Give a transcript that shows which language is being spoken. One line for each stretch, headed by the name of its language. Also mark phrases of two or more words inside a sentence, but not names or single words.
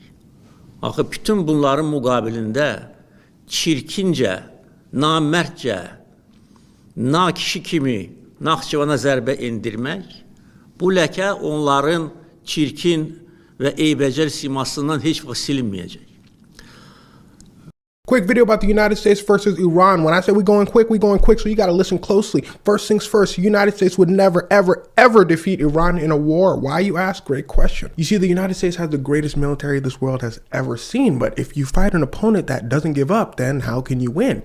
Azerbaijani: Axı, bütün bunların müqabilində çirkincə, namərdcə, nakişi kimi Naxçıvana zərbə endirmək, bu ləkə onların çirkin və eybəcər simasından heç vaxt silinməyəcək.
English: Quick video about the United States versus Iran. When I say we're going quick, so you got to listen closely. First things first, the United States would never, ever, ever defeat Iran in a war. Why, you ask? Great question. You see, the United States has the greatest military this world has ever seen, but if you fight an opponent that doesn't give up, then how can you win?